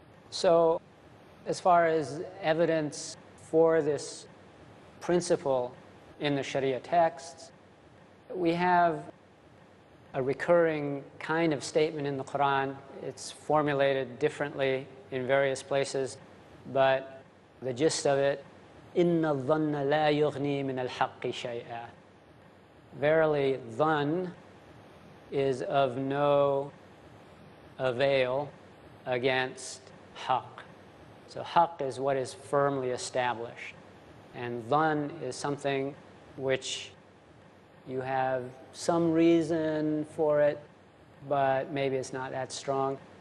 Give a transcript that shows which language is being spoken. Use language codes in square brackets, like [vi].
[en] So as far as evidence for this principle in the Sharia texts, we have a recurring kind of statement in the Quran. It's formulated differently in various places, but the gist of it, [ar] إِنَّ الظَّنَّ لَا يُغْنِي مِنَ الْحَقِّ شَيْئًا. [en] Verily, dhann is of no avail against haqq. So haqq is what is firmly established, and dhann is something which you have some reason for it, but maybe it's not that strong.